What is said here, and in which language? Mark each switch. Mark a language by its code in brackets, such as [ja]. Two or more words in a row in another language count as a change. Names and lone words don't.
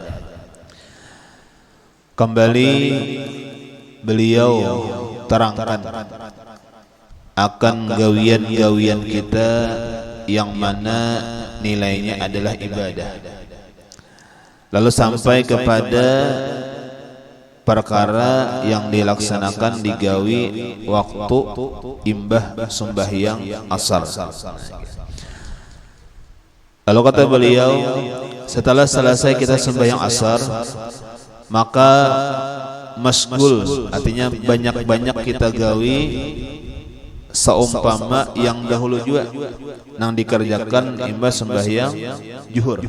[id] Kembali beliau terangkan akan gawian-gawian kita yang mana nilainya adalah ibadah. Lalu sampai kepada perkara yang dilaksanakan digawi waktu imbah sembahyang asar. Lalu kata beliau, setelah selesai kita sembahyang asar, maka masgul, artinya banyak-banyak kita gawi seumpama yang dahulu juga nang dikerjakan imbas sembahyang zuhur.